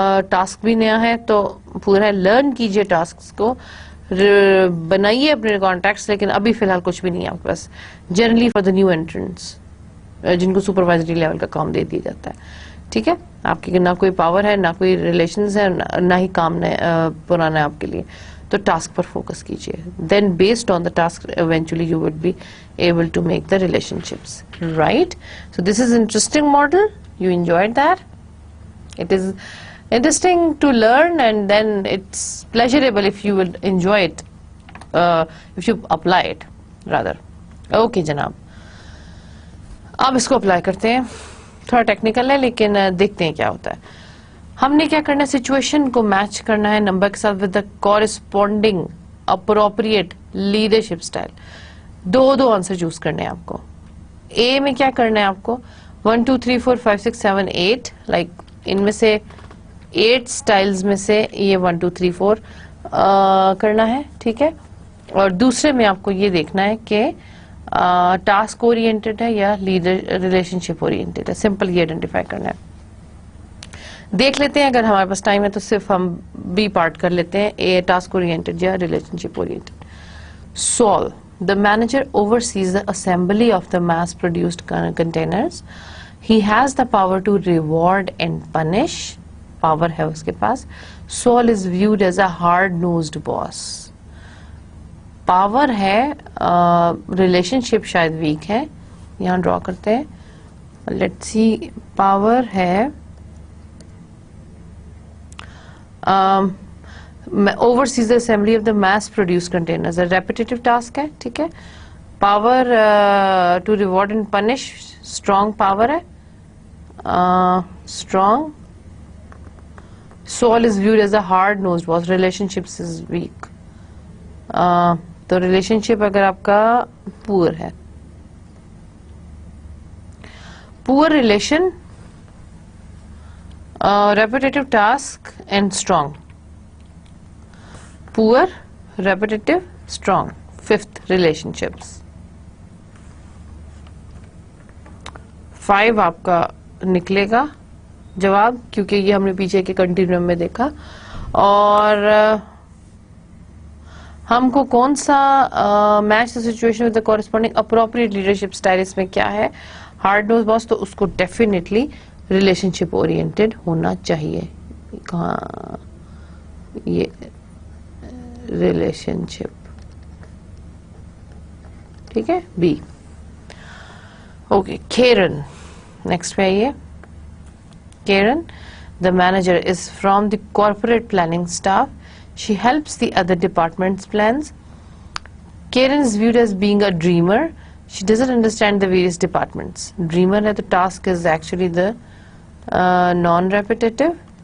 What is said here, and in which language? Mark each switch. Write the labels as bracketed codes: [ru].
[hi] Task भी नया है, तो पूरा लर्न कीजिए, टास्क को बनाइए अपने कॉन्टैक्ट्स, लेकिन अभी फिलहाल कुछ भी नहीं है आपके पास. [en] generally for the new entrance [hi] जिनको सुपरवाइजरी लेवल का काम दे दिया जाता है. ठीक है. आपकी ना कोई पावर है, ना कोई रिलेशंस है, ना ही काम पुराना है आपके लिए, तो टास्क पर फोकस कीजिए. [en] Then based on the task eventually you would be able to make the relationships, right? So this is interesting model. You enjoyed that? It is interesting to learn and then it's pleasurable if you will enjoy it, if you apply it rather. [hi] Okay जनाब, अब इसको apply करते हैं. थोड़ा technical है लेकिन देखते हैं क्या होता है. हमने क्या करना है, सिचुएशन को मैच करना है नंबर के साथ [en] With the corresponding appropriate leadership style. [hi] दो आंसर चूज करने हैं आपको. ए में क्या करना है आपको, 1 2 3 4 5 6 7 8, लाइक इनमें से 8 स्टाइल्स में से ये 1 2 3 4 करना है. ठीक है. और दूसरे में आपको ये देखना है कि टास्क ओरिएंटेड है या लीडर रिलेशनशिप ओरिएंटेड है, सिंपल ये आइडेंटिफाई करना है. देख लेते हैं, अगर हमारे पास टाइम है तो सिर्फ हम बी पार्ट कर लेते हैं, ए टास्क ओरिएंटेड या relationship oriented. [en] Saul, the manager oversees the assembly of the mass-produced containers. He has the power to reward and punish. [hi] Power है उसके पास. [en] Saul is viewed as a hard-nosed boss. [hi] Power है, relationship शायद weak है. यहाँ draw करते हैं. [en] Let's see, power है. Oversees the assembly of the mass-produced containers. A repetitive task है, ठीक है. Power to reward and punish, strong power है. Strong. Saul is viewed as a hard-nosed boss. Relationships is weak. [hi] तो relationship अगर आपका poor है. [en] Poor relation, repetitive task and strong. Poor, repetitive, strong. Fifth, relationships. [hi] 5 आपका निकलेगा जवाब, क्योंकि ये हमने पीछे के कंटिन्यूम में देखा. और हमको कौन सा [en] match the situation with the corresponding appropriate leadership style, [hi] इसमें क्या है, हार्ड नोज बॉस, तो उसको डेफिनेटली रिलेशनशिप ओरिएंटेड होना चाहिए. कहाँ ये रिलेशनशिप, ठीक है, बी. ओके, Karen, नेक्स्ट पे आइए. [en] Karen, the manager, is from the corporate planning staff. She helps the other departments' plans. Karen is viewed as being a dreamer. She doesn't understand the various departments. Dreamer [hi] है तो [en] task is actually the non-repetitive.